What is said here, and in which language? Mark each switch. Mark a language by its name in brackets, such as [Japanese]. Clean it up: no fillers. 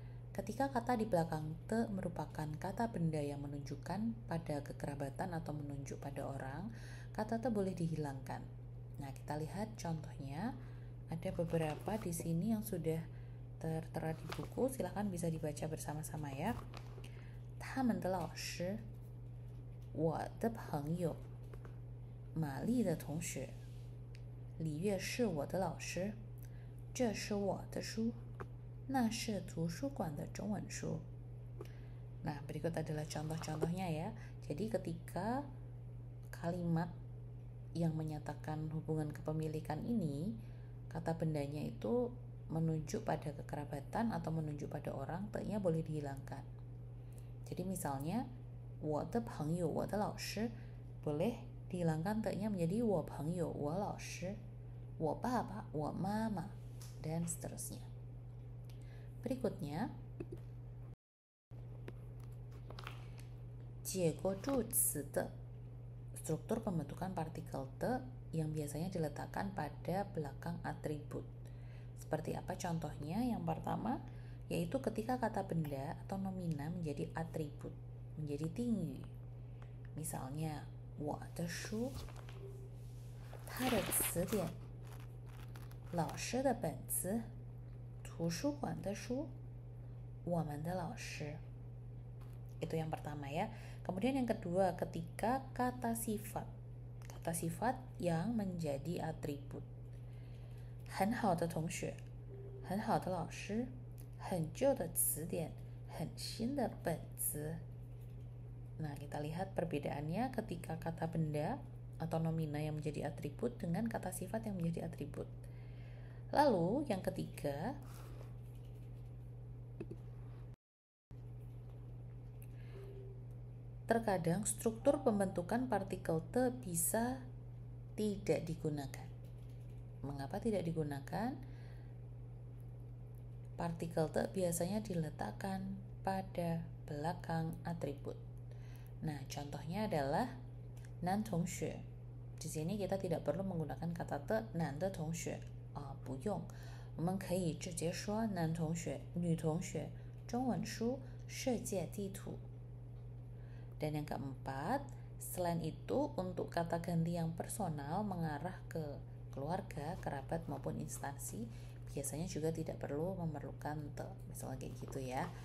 [Indonesian] Ketika kata di belakang te merupakan kata benda yang menunjukkan pada kekerabatan atau menunjuk pada orang, kata te boleh dihilangkan. Nah, kita lihat contohnya. Ada beberapa di sini yang sudah tertera di buku, silahkan bisa dibaca bersama-sama ya. [Chinese] 他们的老师，我的朋友，玛丽的同学，李月是我的老师，这是我的书，那是图书馆的中文书. [Indonesian] Nah, berikut adalah contoh-contohnya ya. Jadi ketika kalimat yang menyatakan hubungan kepemilikan ini, kata bendanya itu menunjuk pada kekerabatan atau menunjuk pada orang, te-nya boleh dihilangkan. Jadi misalnya [Chinese] 我的朋友，我的老师 [Indonesian] boleh dihilangkan te-nya menjadi [Chinese] 我朋友，我老师，我爸爸，我妈妈 [Indonesian] dan seterusnya. Berikutnya [Chinese] 结构助词的 [Indonesian] struktur pembentukan partikel te yang biasanya diletakkan pada belakang atribut. Seperti apa contohnya? Yang pertama yaitu ketika kata benda atau nomina menjadi atribut, menjadi tinggi. Misalnya [Chinese] 我的书，他的词典，老师的本子，图书馆的书，我们的老师. [Indonesian] Itu yang pertama ya. Kemudian yang kedua, ketika kata sifat yang menjadi atribut. [Chinese] 很好的同学，很好的老师，很旧的词典，很新的本子. [Indonesian] Nah, kita lihat perbedaannya ketika kata benda atau nomina yang menjadi atribut dengan kata sifat yang menjadi atribut. Lalu yang ketiga, terkadang struktur pembentukan partikel te bisa tidak digunakan. Mengapa tidak digunakan? Partikel te biasanya diletakkan pada belakang atribut. Nah, contohnya adalah [Chinese] 男同学. [Indonesian] Di sini kita tidak perlu menggunakan kata te [Chinese] 男的同学, 不用. 我们可以直接说男同学、女同学、中文书、世界地图. [Indonesian] Dan yang keempat, selain itu untuk kata ganti yang personal mengarah ke keluarga, kerabat maupun instansi, biasanya juga tidak perlu memerlukan te. Misalnya kayak gitu ya.